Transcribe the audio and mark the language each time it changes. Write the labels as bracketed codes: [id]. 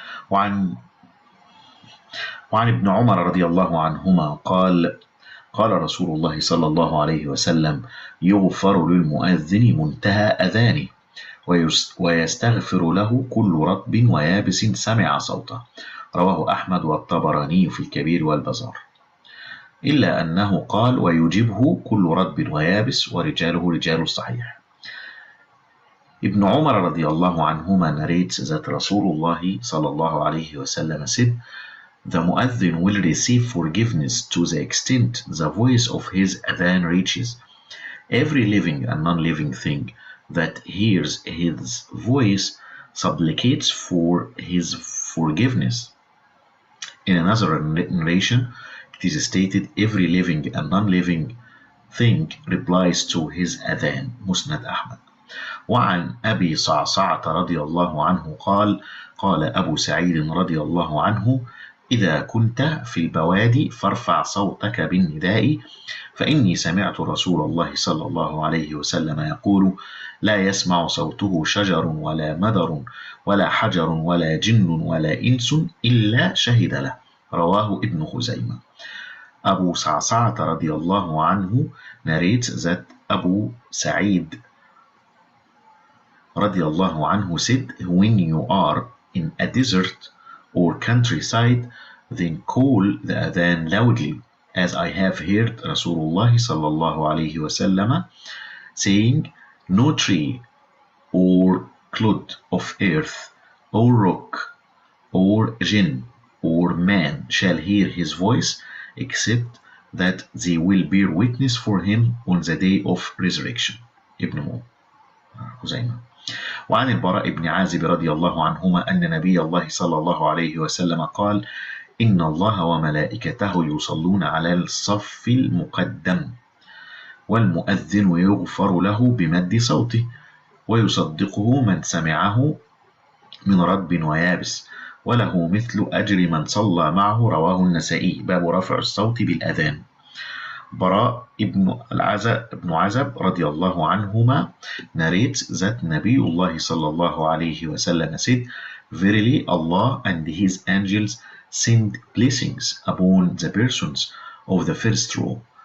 [ar] وعن ابن عمر رضي الله عنهما قال رسول الله صلى الله عليه وسلم: يغفر للمؤذن منتهى أذانه ويستغفر له كل رطب ويابس سمع صوته. رواه أحمد والطبراني في الكبير والبزار، إلا أنه قال: ويجيبه كل رطب ويابس ورجاله رجال الصحيح. [en] Ibn Umar radiallahu anhuma narrates that Rasulullah sallallahu alayhi wasallam said, the mu'adhin will receive forgiveness to the extent the voice of his adhan reaches. Every living and non-living thing that hears his voice supplicates for his forgiveness. In another narration, it is stated, every living and non-living thing replies to his adhan. Musnad Ahmad. [ar] وعن أبي صعصعة رضي الله عنه قال أبو سعيد رضي الله عنه: إذا كنت في البوادي فارفع صوتك بالنداء، فإني سمعت رسول الله صلى الله عليه وسلم يقول: لا يسمع صوته شجر ولا مدر ولا حجر ولا جن ولا إنس إلا شهد له. رواه ابن خزيمة. [en] Abu Sa'sa'at radiallahu anhu narrates that Abu Sa'id radiallahu anhu said, when you are in a desert or countryside, then call the adhan loudly, as I have heard Rasulullah sallallahu alayhi wasallam saying, no tree or clod of earth or rock or jinn or man shall hear his voice except that they will bear witness for him on the day of resurrection. Ibn Khuzayma. [ar] وعن البراء بن عازب رضي الله عنهما أن نبي الله صلى الله عليه وسلم قال: إن الله وملائكته يصلون على الصف المقدم والمؤذن يغفر له بمد صوته ويصدقه من سمعه من رطب ويابس وله مثل أجر من صلى معه. رواه النسائي. باب رفع الصوت بالأذان. [en] Bara ibn Azab radiallahu anhuma narrates that Nabiullah sallallahu alayhi wasallam said, verily Allah and his angels send blessings upon the persons of the first row.